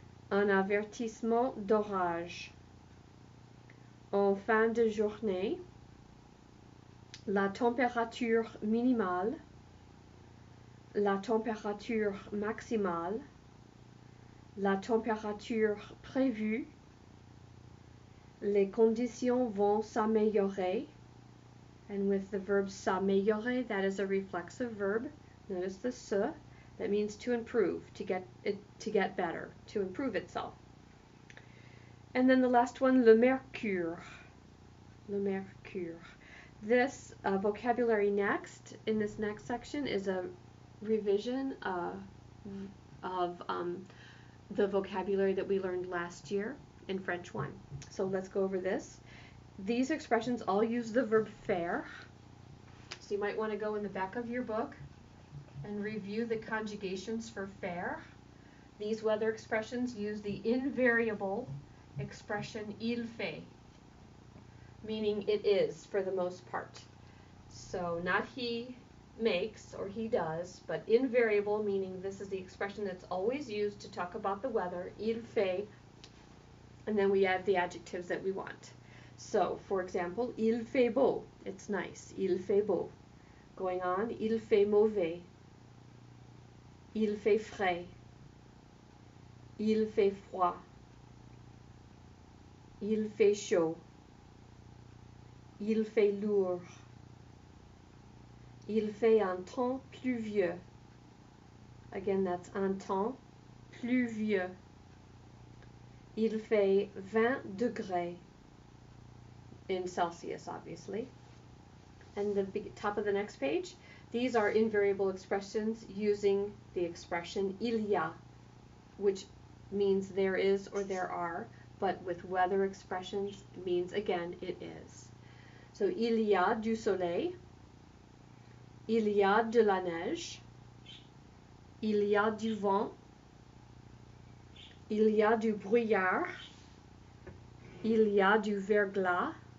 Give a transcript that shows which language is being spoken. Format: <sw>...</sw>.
<fr>Un avertissement d'orage. En fin de journée, la température minimale, la température maximale, la température prévue, les conditions vont s'améliorer,</fr> <en>and with the verb s'améliorer, that is a reflexive verb. Notice the se, that means to improve, to get better, to improve itself. And then the last one, le mercure. Le mercure. This vocabulary next, in this next section, is a revision of the vocabulary that we learned last year in French 1. So let's go over this. These expressions all use the verb faire. So you might want to go in the back of your book and review the conjugations for faire. These weather expressions use the invariable expression</en> <fr>il fait,</fr> <en>meaning it is for the most part. So not he makes or he does, but invariable, meaning this is the expression that's always used to talk about the weather,</en> <fr>il fait,</fr> <en>and then we add the adjectives that we want. So, for example,</en> <fr>il fait beau,</fr> <en>it's nice, il fait beau. Going on,</en> <fr>il fait mauvais, il fait frais, il fait froid, il fait chaud, il fait lourd, il fait un temps pluvieux.</fr> <en>Again, that's</en> <fr>un temps pluvieux. Il fait 20 degrés</fr> <en>in Celsius, obviously. And the top of the next page, these are invariable expressions using the expression il y a, which means there is or there are, but with weather expressions it means, again, it is. So,</en> <fr>il y a du soleil, il y a de la neige, il y a du vent, il y a du brouillard, il y a du verglas.</fr>